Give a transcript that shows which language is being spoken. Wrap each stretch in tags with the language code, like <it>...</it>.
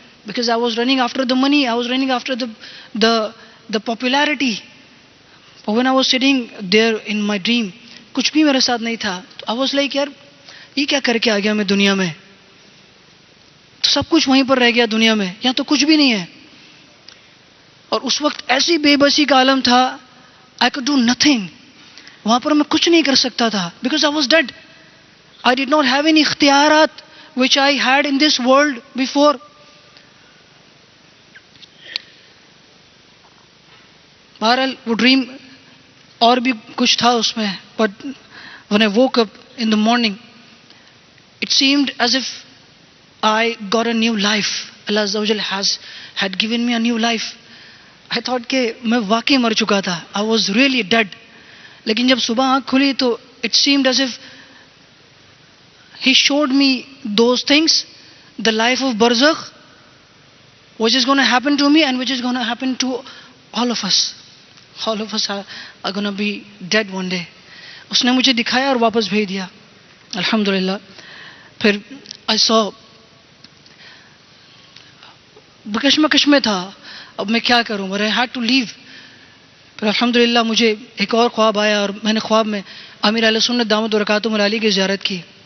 <en>Because I was running after the money. I was running after the popularity. But when I was sitting there in my dream,</en> <ur>کچھ بھی میرے ساتھ نہیں تھا. تو</ur> <en>I was like</en> <ur>یار یہ کیا کر کے آ گیا میں دنیا میں؟ تو سب کچھ وہیں پر رہ گیا دنیا میں، یہاں تو کچھ بھی نہیں ہے. اور اس وقت ایسی بے بسی کا عالم تھا،</ur> <en>I could do nothing.</en> <ur>وہاں پر میں کچھ نہیں کر سکتا تھا</ur> <en>because I was dead. I did not have any اختیارات which I had in this world before.</en> <ur>بہرحال وہ ڈریم اور بھی کچھ تھا اس میں.</ur> <en>But when I woke up in the morning, it seemed as if I got a new life. Allah Azza wa Jal had given me a new life. I thought</en> <ur>کہ میں واقعی مر چکا تھا.</ur> <en>I was really dead.</en> <ur>لیکن جب صبح آنکھ کھلی تو</ur> <en>it seemed as if He showed me those things, the life of barzakh, which is going to happen to me and which is going to happen to all of us. All of us are going to be dead one day.</en> <ur>اس نے مجھے دکھایا اور واپس بھیج دیا الحمدللہ. پھر</ur> <en>I saw</en> <ur>بکشمکش میں تھا، اب میں کیا کروں،</ur> <en>but I had to leave.</en> <ur>پھر الحمدللہ مجھے ایک اور خواب آیا اور میں نے خواب میں امیر اہل سنت دامت برکاتہم العالی کی زیارت کی.</ur>